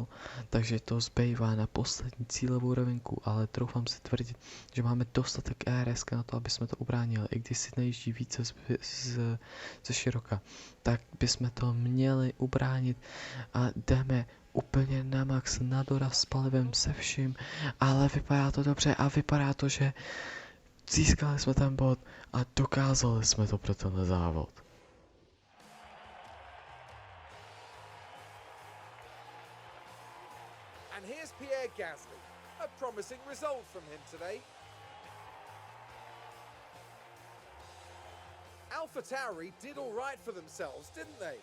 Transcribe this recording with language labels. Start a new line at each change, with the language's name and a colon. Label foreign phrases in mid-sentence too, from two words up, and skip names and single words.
Czech: takže to zbývá na poslední cílovou rovinku, ale troufám si tvrdit, že máme dostatek ERS na to, aby jsme to ubránili, i když si nejíždí více ze široka, tak bychom to měli ubránit a jdeme úplně na max, na doraz s palivem, se vším, ale vypadá to dobře a vypadá to, že získali jsme ten bod a dokázali jsme to pro tenhle závod.
English: And here's Pierre Gasly. A promising result from him today. AlphaTauri did all right for themselves, didn't they?